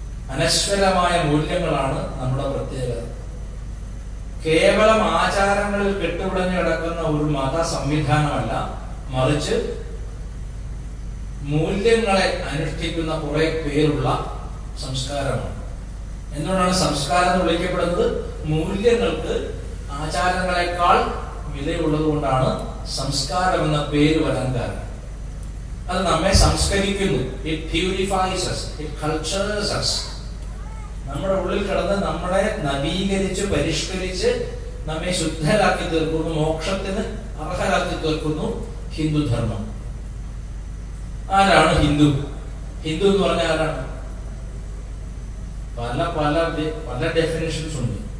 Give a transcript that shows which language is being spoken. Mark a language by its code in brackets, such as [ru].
[ml] അനശ്വരമായ മൂല്യങ്ങളാണ് നമ്മുടെ പ്രത്യേകത. കേവലം ആചാരങ്ങളിൽ കെട്ടുപിടഞ്ഞു കിടക്കുന്ന ഒരു മത സംവിധാനമല്ല, മറിച്ച് മൂല്യങ്ങളെ അനുഷ്ഠിക്കുന്ന കുറെ പേരുള്ള സംസ്കാരമാണ്. എന്തുകൊണ്ടാണ് സംസ്കാരം എന്ന് വിളിക്കപ്പെടുന്നത്? മൂല്യങ്ങൾക്ക് ആചാരങ്ങളെക്കാൾ വിലയുള്ളത് കൊണ്ടാണ് സംസ്കാരം എന്ന പേര് വരാൻ കാരണം. അത് നമ്മെ സംസ്കരിക്കുന്നു. [en] It purifies us, it cultures us. [ml] നമ്മുടെ ഉള്ളിൽ കിടന്ന് നമ്മളെ നവീകരിച്ച് പരിഷ്കരിച്ച് നമ്മെ ശുദ്ധരാക്കി തീർക്കുന്നു, മോക്ഷത്തിന് അർഹരാക്കി തീർക്കുന്നു ഹിന്ദുധർമ്മം. ആരാണ് ഹിന്ദു? ഹിന്ദു എന്ന് പറഞ്ഞാൽ ആരാണ്? പല പല പല ഡെഫിനിഷൻസ് ഉണ്ട്.